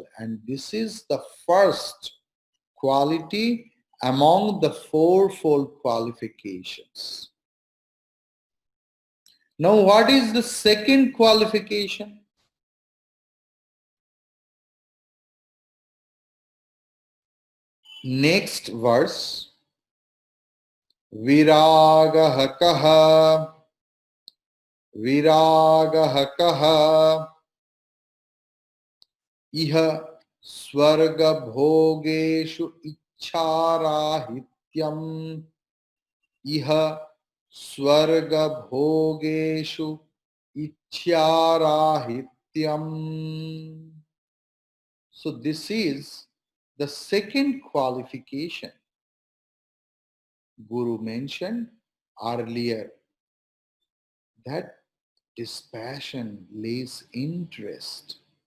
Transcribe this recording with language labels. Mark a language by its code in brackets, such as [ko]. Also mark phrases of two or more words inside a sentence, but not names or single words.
[en] And this is the first quality among the fourfold qualifications. Now, what is the second qualification? Next verse. [sa] विरागः कः, विरागः कः, इह स्वर्ग भोगेषु इच्छाराहित्यम्, इह स्वर्ग भोगेषु इच्छाराहित्यम्. [en] So this is the second qualification Guru mentioned earlier, that dispassion lays interest.